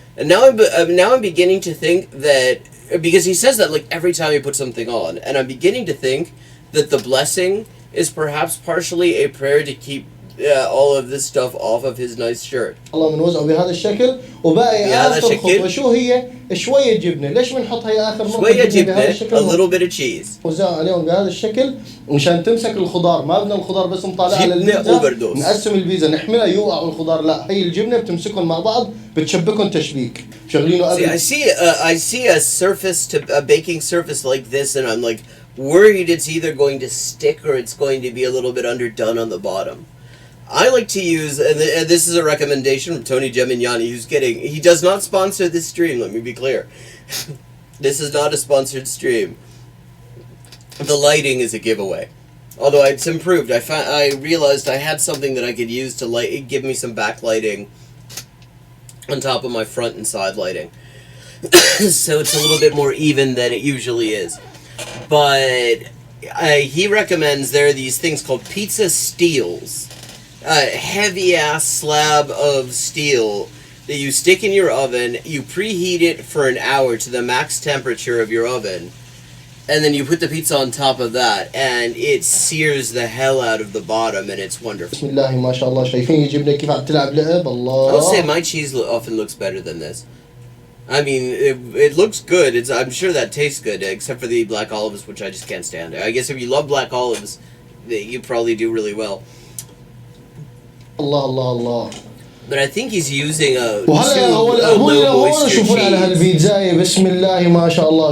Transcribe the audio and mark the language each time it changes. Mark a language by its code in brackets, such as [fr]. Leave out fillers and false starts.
[en] And now I'm beginning to think that, because he says that like every time he puts something on, and I'm beginning to think that the blessing is perhaps partially a prayer to keep all of this stuff off of his nice shirt. [ar] الله بنوزعه بهذا الشكل. وباقي اخر خطوه شو هي؟ شويه جبنه. ليش بنحط هي اخر نقطه؟ شويه جبنه، [en] a little bit of cheese. [ar] وزع عليهم بهذا الشكل مشان تمسك الخضار. ما بدنا الخضار بس نطالع على البيتزا نقسم البيتزا نحملها يوقعوا الخضار، لا هي الجبنه بتمسكهم مع بعض بتشبكهم تشبيك. شغلينه قبل. [en] I see a surface to a baking surface like this, and I'm like worried it's either going to stick or it's going to be a little bit underdone on the bottom. I like to use, and this is a recommendation from Tony Gemignani, he does not sponsor this stream, let me be clear. This is not a sponsored stream. The lighting is a giveaway. Although it's improved. I realized I had something that I could use to give me some backlighting on top of my front and side lighting. So it's a little bit more even than it usually is. But he recommends there are these things called pizza steels. A heavy ass slab of steel that you stick in your oven, you preheat it for an hour to the max temperature of your oven, and then you put the pizza on top of that, and it sears the hell out of the bottom, and it's wonderful. [ar] بسم الله ما شاء الله. شايفين جبنا كيف عم تلعب لعب الله. [en] I'll say my cheese often looks better than this. I mean, it looks good. I'm sure that tastes good, except for the black olives, which I just can't stand. I guess if you love black olives, you probably do really well. [ar] الله الله الله. [en] But I think he's using a [ar] وهلا هون شوفوا على هالبيتزاية بسم الله ما شاء الله.